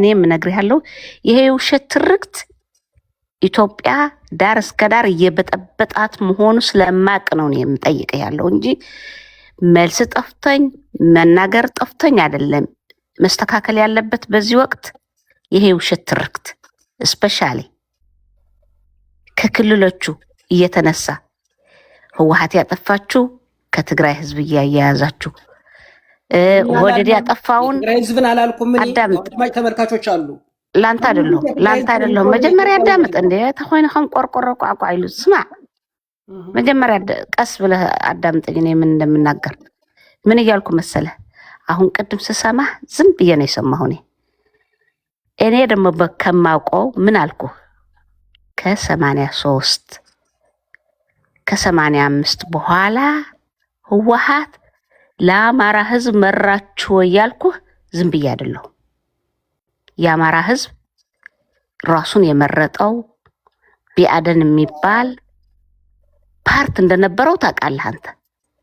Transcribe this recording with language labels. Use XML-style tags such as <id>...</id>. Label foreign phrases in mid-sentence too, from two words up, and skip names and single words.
<am>ምነግር ያለው ይሄ ውሸት ትርክት ኢትዮጵያ ዳር እስከ ዳር እየበጠበጣት መሆኑ ስለማቅ ነው የምጠይቅ ያለው እንጂ መልስ ጠፍቶኝ መናገር ጠፍቶኝ አይደለም። መስተካከል ያለበት በዚህ ወቅት ይሄ ውሸት ትርክት ስፔሻሊ ከክልሎቹ እየተነሳ ህወሓት ያጠፋችሁ ከትግራይ ህዝብ እያያያዛችሁ ወደድ ያጠፋውን ህዝብን አላልኩም። አዳምጥ፣ ተመልካቾች አሉ። ላንተ አይደለም መጀመሪያ አዳምጥ። እንደ ተኾይነ</am> <ti>ከም ቆርቆሮ ቋቋ ኢሉ</ti> <am>ስማ። መጀመሪያ ቀስ ብለህ አዳምጠኝ። እኔ ምን እንደምናገር ምን እያልኩ መሰለህ? አሁን ቅድም ስሰማ ዝም ብዬ ነው የሰማሁ። እኔ ደግሞ ከማውቀው ምን አልኩ? ከ83 ከ85 በኋላ ህወሓት ለአማራ ህዝብ መራችሁ እያልኩ ዝም ብዬ አይደለሁ። የአማራ ህዝብ ራሱን የመረጠው ቢአደን የሚባል ፓርት እንደነበረው ታውቃለህ አንተ።</am>